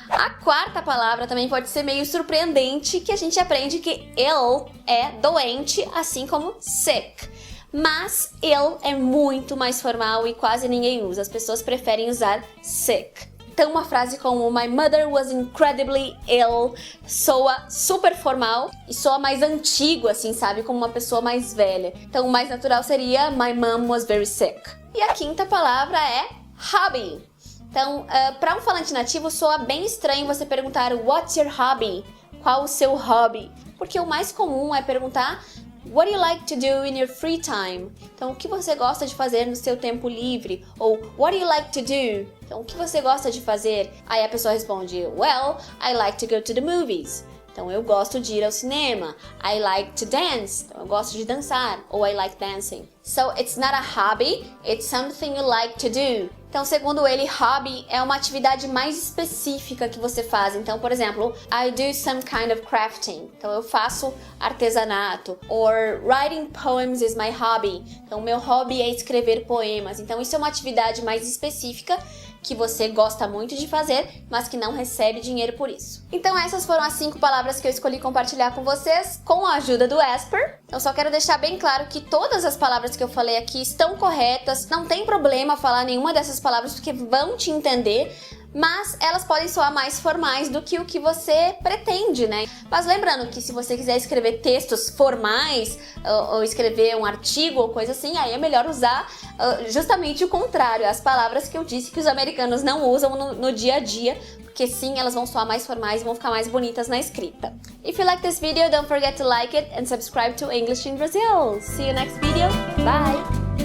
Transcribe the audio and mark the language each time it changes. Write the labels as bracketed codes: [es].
[pt] A quarta palavra também pode ser meio surpreendente, que a gente aprende que ill é doente, assim como sick. Mas ill é muito mais formal e quase ninguém usa. As pessoas preferem usar sick. Então uma frase como [en] My mother was incredibly ill [pt] soa super formal e soa mais antigo, assim, sabe? Como uma pessoa mais velha. Então o mais natural seria [en] My mom was very sick. [pt] E a quinta palavra é hobby. Então, para um falante nativo, soa bem estranho você perguntar [en] What's your hobby? [pt] Qual o seu hobby? Porque o mais comum é perguntar [en] What do you like to do in your free time? [pt] Então, o que você gosta de fazer no seu tempo livre? Ou [en] What do you like to do? [pt] Então, o que você gosta de fazer? Aí a pessoa responde [en] Well, I like to go to the movies. [pt] Então, eu gosto de ir ao cinema. [en] I like to dance. [pt] Então, eu gosto de dançar. [en] Ou I like dancing. So, it's not a hobby, it's something you like to do. [pt] Então, segundo ele, hobby é uma atividade mais específica que você faz. Então, por exemplo, [en] I do some kind of crafting. [pt] Então, eu faço artesanato. [en] Or writing poems is my hobby. [pt] Então, meu hobby é escrever poemas. Então, isso é uma atividade mais específica que você gosta muito de fazer, mas que não recebe dinheiro por isso. Então essas foram as 5 palavras que eu escolhi compartilhar com vocês com a ajuda do Asper. Eu só quero deixar bem claro que todas as palavras que eu falei aqui estão corretas, não tem problema falar nenhuma dessas palavras porque vão te entender, mas elas podem soar mais formais do que o que você pretende, né? Mas lembrando que se você quiser escrever textos formais ou escrever um artigo ou coisa assim, aí é melhor usar justamente o contrário, as palavras que eu disse que os americanos não usam no dia a dia, porque sim, elas vão soar mais formais e vão ficar mais bonitas na escrita. [en] If you like this video, don't forget to like it and subscribe to English in Brazil. See you next video. Bye!